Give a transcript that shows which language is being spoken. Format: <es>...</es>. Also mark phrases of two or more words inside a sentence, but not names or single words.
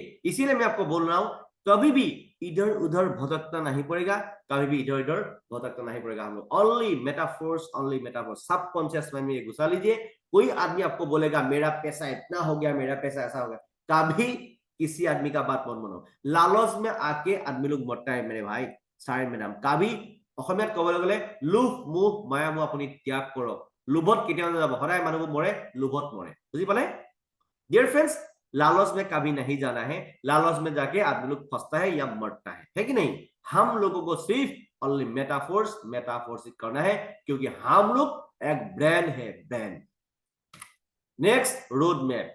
<hi>इसीलिए मैं आपको बोल रहा हूं कभी भी इधर उधर भटकना नहीं पड़ेगा, कभी भी इधर उधर भटकना नहीं पड़ेगा। हम लोग ओनली मेटाफोर्स,</hi> <en>subconscious mind</en> <hi>में ये घुसा लीजिए। कोई आदमी आपको बोलेगा मेरा पैसा इतना हो गया, मेरा पैसा ऐसा हो गया, कभी किसी आदमी का बात मत मानो। लालच में आके आदमी लोग मरता है मेरे भाई, सारे मैडम।</hi> <as>कभी অসমীয়াত ক'বলৈ গ'লে লোভ মোহ মায়া মোহ আপুনি ত্যাগ কৰক, লোভত কেতিয়াও নাযাব, সদায় মানুহবোৰ মৰে, লোভত মৰে, বুজি পালে।</as> <en>dear friends,</en> <hi>लालच में कभी नहीं जाना है, लालच में जाके आदमी लोग फंसता है या मरता है कि नहीं। हम लोगों को सिर्फ ओनली मेटाफोर्स करना है, क्योंकि हम लोग एक ब्रेन है, ब्रेन।</hi> <en>next, road map.</en>